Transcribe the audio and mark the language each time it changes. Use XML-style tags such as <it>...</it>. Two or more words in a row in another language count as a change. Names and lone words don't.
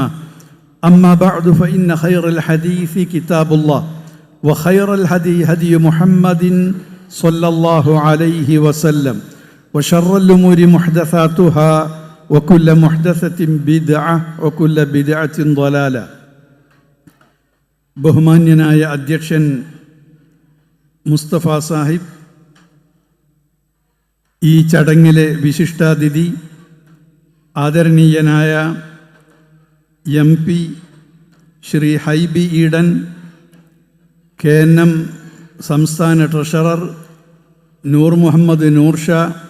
<ar>أما بعد فإن خير الحديث كتاب الله وخير الهدي هدي محمد صلى الله عليه وسلم وشر الأمور محدثاتها وكل محدثة بدعة وكل بدعة ضلالة.</ar> <ml>ബഹുമാന്യനായ അധ്യക്ഷൻ മുസ്തഫ സാഹിബ്, ഈ ചടങ്ങിലെ വിശിഷ്ടാതിഥി ആദരണീയനായ MP ശ്രീ ഹൈബി ഈഡൻ, KNM സംസ്ഥാന ട്രഷറർ നൂർ മുഹമ്മദ് നൂർ ഷാ,</ml>